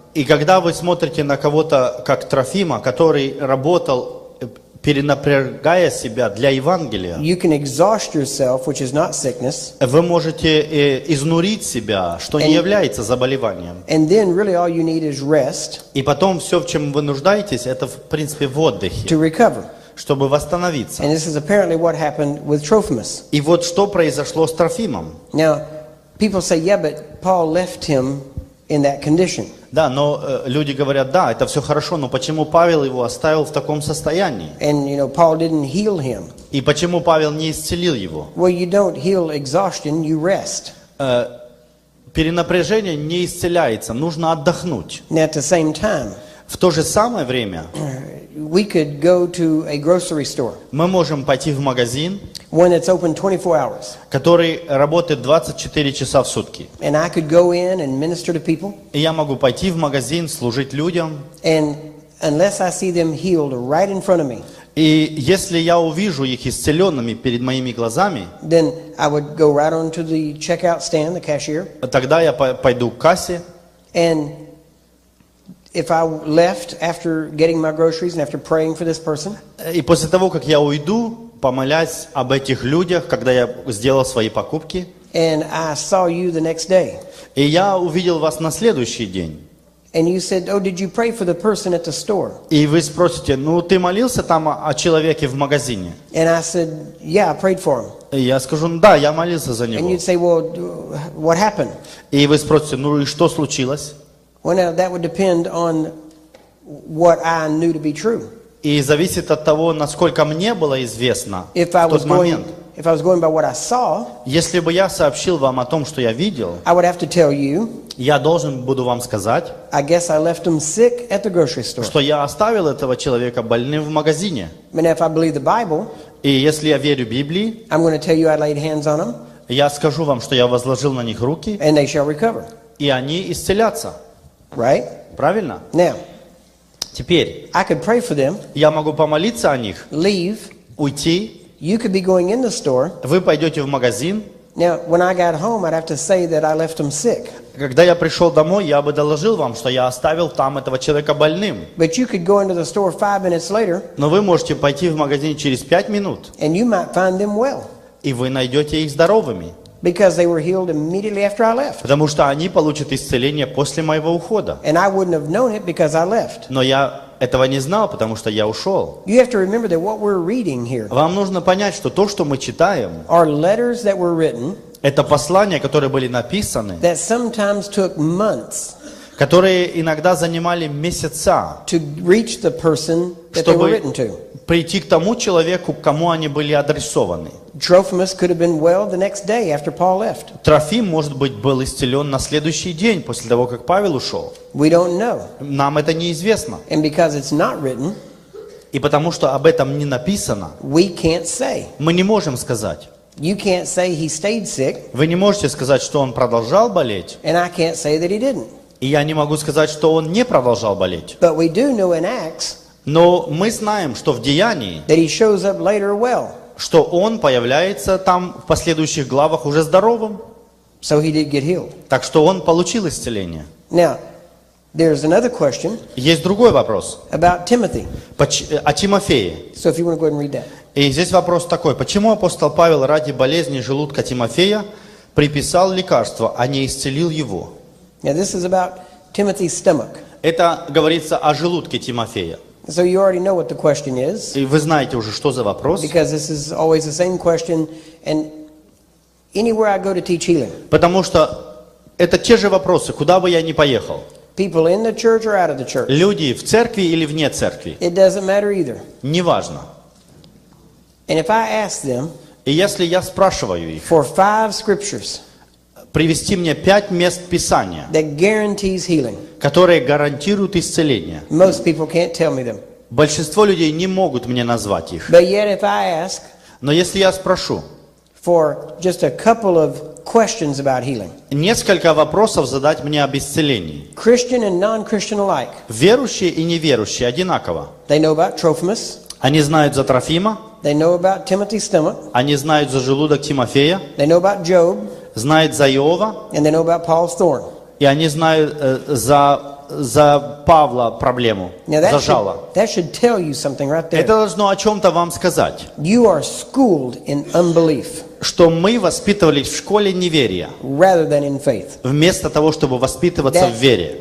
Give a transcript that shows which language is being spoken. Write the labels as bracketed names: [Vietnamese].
[Russian] И когда вы смотрите на кого-то, как Трофима, который работал, перенапрягая себя для Евангелия, [English] you can exhaust yourself, which is not sickness, [Russian] вы можете изнурить себя, что не является заболеванием. [English] and then really all you need is rest [Russian] И потом все, в чем вы нуждаетесь, это в принципе в отдыхе, [English] to recover. [Russian] чтобы восстановиться. [English] And this is apparently what happened with Trophimus. [Russian] И вот что произошло с Трофимом. [English] Now, people say, yeah, but Paul left him in that condition. [Russian] Да, но люди говорят, да, это все хорошо, но почему Павел его оставил в таком состоянии? [English] And, Paul didn't heal him. [Russian] И почему Павел не исцелил его? [English] Well, you don't heal exhaustion, you rest. [Russian] Перенапряжение не исцеляется, нужно отдохнуть. [English] And at the same time, [Russian] В то же самое время [English] we could go to a grocery store, [Russian] мы можем пойти в магазин, [English] one that's open 24 hours. [Russian] который работает 24 часа в сутки. [English] And I could go in and minister to people. [Russian] И я могу пойти в магазин, служить людям. [English] And unless I see them healed right in front of me, [Russian] И если я увижу их исцеленными перед моими глазами, [English] then I would go right on to the checkout stand, the cashier. [Russian] тогда я пойду к кассе. [English] And if I left after getting my groceries and after praying for this person, [Russian] И после того, как я уйду, помолясь об этих людях, когда я сделал свои покупки, [English] and I saw you the next day, [Russian] и я увидел вас на следующий день, [English] and you said, oh, did you pray for the person at the store? [Russian] и вы спросите, ну ты молился там о человеке в магазине? [English] And I said, yeah, I prayed for him. [Russian] И я скажу, да, я молился за [English] And [Russian] него. [English] you'd say, well, what happened? [Russian] И вы спросите, ну и что случилось? [English] Well, now that would depend on what I knew to be true. [Russian] И зависит от того, насколько мне было известно [English] If I [Russian] в тот [English] was [Russian] момент. [English] going by what I saw, [Russian] Если бы я сообщил вам о том, что я видел, [English] I would have to tell you, [Russian] я должен буду вам сказать, [English] I guess I left him sick at the grocery store. [Russian] что я оставил этого человека больным в магазине. [English] And if I believe the Bible, [Russian] И если я верю Библии, [English] I'm going to tell you I laid hands on him. [Russian] Я скажу вам, что я возложил на них руки, [English] and they shall recover. [Russian] и они исцелятся. [English] Right? [Russian] Правильно? [English] Now, [Russian] Теперь [English] I could pray for them, [Russian] я могу помолиться о них, [English] leave. [Russian] уйти. [English] You could be going in the store. [Russian] Вы пойдете в магазин. [English] Now, when I got home, I'd have to say that I left them sick. [Russian] Когда я пришел домой, я бы доложил вам, что я оставил там этого человека больным. [English] But you could go into the store 5 minutes later, [Russian] Но вы можете пойти в магазин через 5 минут, [English] and you might find them well, [Russian] и вы найдете их здоровыми. [English] because they were healed immediately after I left. [Russian] Потому что они получат исцеление после моего ухода. [English] And I wouldn't have known it because I left. [Russian] Но я этого не знал, потому что я ушел. [English] You have to remember that what we're reading here [Russian] Вам нужно понять, что то, что мы читаем, [English] are letters that were written [Russian] это послания, которые были написаны, [English] that sometimes took months [Russian] которые иногда занимали месяца, [English] to reach the person that they were written [Russian] чтобы [English] to. [Russian] прийти к тому человеку, к кому они были адресованы. [English] Trophimus could have been well the next day after Paul left. [Russian] Трофим, может быть, был исцелен на следующий день, после того, как Павел ушел. [English] We don't know. [Russian] Нам это неизвестно. [English] And because it's not written, [Russian] И потому что об этом не написано, [English] we can't say. [Russian] мы не можем сказать. [English] You can't say he stayed sick, [Russian] Вы не можете сказать, что он продолжал болеть, [English] and I can't say that he didn't. [Russian] и я не могу сказать, что он не продолжал болеть. [English] But we do know in Acts [Russian] Но мы знаем, что в Деянии, [English] that he shows up later well. [Russian] что он появляется там в последующих главах уже здоровым. [English] So he did get healed. [Russian] Так что он получил исцеление. [English] Now, there's another question [Russian] Есть другой вопрос. [English] about Timothy. [Russian] О Тимофее. [English] So if you want to go ahead and read that. [Russian] И здесь вопрос такой. Почему апостол Павел ради болезни желудка Тимофея приписал лекарство, а не исцелил его? [English] Now, this is about Timothy's stomach. [Russian] Это говорится о желудке Тимофея. [English] So you already know what the question is, [Russian] И вы знаете уже, что за вопрос. [English] because this is always the same question. And anywhere I go to teach healing, [Russian] Потому что это те же вопросы, куда бы я ни поехал. [English] people in the church or out of the church, [Russian] Люди в церкви или вне церкви. [English] it doesn't matter either. [Russian] Неважно. [English] And if I ask them [Russian] И если я спрашиваю их, [English] for 5 scriptures [Russian] привести мне 5 мест Писания, [English] that guarantees healing, [Russian] которые гарантируют исцеление, [English] most people can't tell me them. [Russian] большинство людей не могут мне назвать их. [English] But yet if I ask [Russian] Но если я спрошу, [English] for just a couple of questions about healing, [Russian] несколько вопросов задать мне об исцелении. [English] Christian and non-Christian alike, [Russian] Верующие и неверующие одинаково. [English] they know about Trophimus, [Russian] Они знают за Трофима, [English] they know about Timothy's stomach, [Russian] они знают за желудок Тимофея, [English] they know about Job, [Russian] знают за Иова, [English] and they know about Paul's thorn. [Russian] и они знают за Павла проблему, [English] Now [Russian] за жало. [English] that should tell you something right there. [Russian] Это должно о чем-то вам сказать, [English] You are schooled in unbelief [Russian] что мы воспитывались в школе неверия, [English] rather than in faith. [Russian] вместо того, чтобы воспитываться в вере.